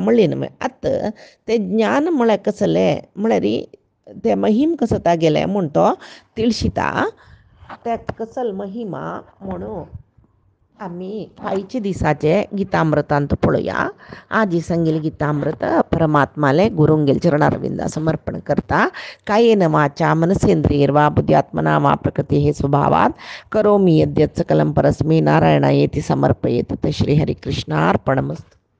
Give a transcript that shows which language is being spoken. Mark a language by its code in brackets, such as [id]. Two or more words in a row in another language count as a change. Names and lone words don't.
[kok] म्हणलें न्हय आतां तें ज्ञान म्हळ्यार कसलें म्हळ्यार ते महिम कसो तागेलें म्हूण तो तिळशिता त्यात कसल महिमा म्हणून आमी फायच्या दिसाचे गितामृतांत पळोवया आजी सांगिल्लें गितामृत परमात्माले गुरुंगेल चरणारविंदा समर्पण करता [sa] कायेन वाचा मनसेंद्रियैर्वा बुद्ध्यात्मना वा प्रकृतेः स्वभावात् करोमि यद्यत् सकलं परस्मै नारायणायेति समर्पयेत् श्रीहरिकृष्णार्पणमस्तु।